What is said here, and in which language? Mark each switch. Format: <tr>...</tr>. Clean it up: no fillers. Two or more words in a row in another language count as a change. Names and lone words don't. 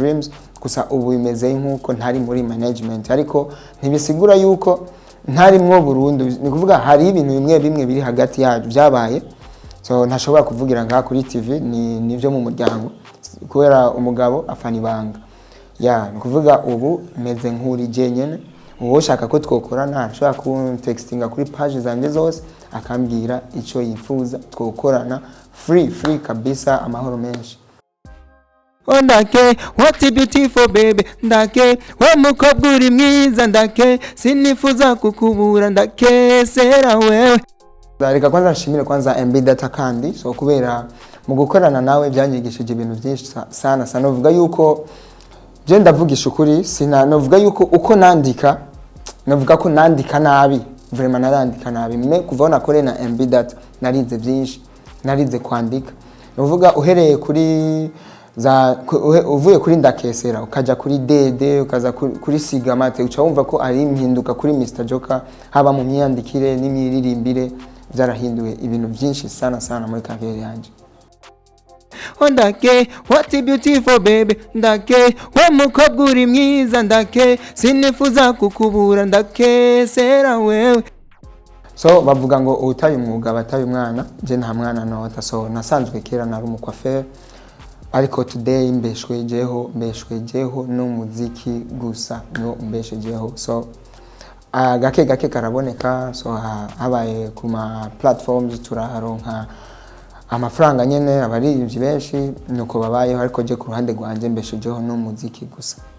<rn>Dreams gusa ubu bimeze nk'uko ntari muri management ariko ntibisigura yuko ntari mwo burundu ni kuvuga hari ibintu bimwe biri hagati yacu byabaye so ntashobora kuvugira ngaha kuri TV nivyo mu muryango kubera umugabo afana ibanga ni kuvuga ubu meze nk'uri jenyene uwo shaka ko twokorana ashobora kuntextinga kuri page zanje zose akambwira ico yifuza twokorana free kabisa amahoro menshi ndake</rn> <en>what a beautiful baby</en> <rn>ndake we mukobwa uri mwiza ndake sinifuza kukubura ndakesera wewe reka kwanza nshimire kwanza MB Data kandi so kubera mu gukorana nawe byanyigishije ibintu byinshi sana novuga yuko je ndavugisha ukuri novuga yuko uko nandika novuga ko nandika nabi vraiment narandika nabi kuva nakore na MB Data narize byinshi narize kwandika novuga uhereye kuri uvuye kuri ndakesera ukaja kuri dede ukaza kuri sigamate uca wumva ko ari impinduka kuri Mr Jocker haba mu myandikire n'imyiririmbire byarahinduye ibintu byinshi sana muri career yanje ndake</rn> <en>what a beautiful baby</en> <rn>ndake we mukobwa uri mwiza ndake sinifuza kukubura ndakesera wewe so bavuga ngo utaye umwuga bataye umwana je nta mwana nota so nasanzwe kera nari umucoiffeur ariko today mbeshwejeho n'umuziki gusa no mbeshejeho so gake karaboneka so habaye kuma platforms turaronka amafaranga nyene abaririmbyi benshi nuko babayeho ariko je ku ruhande rwanje mbeshejeho n'umuziki gusa</rn>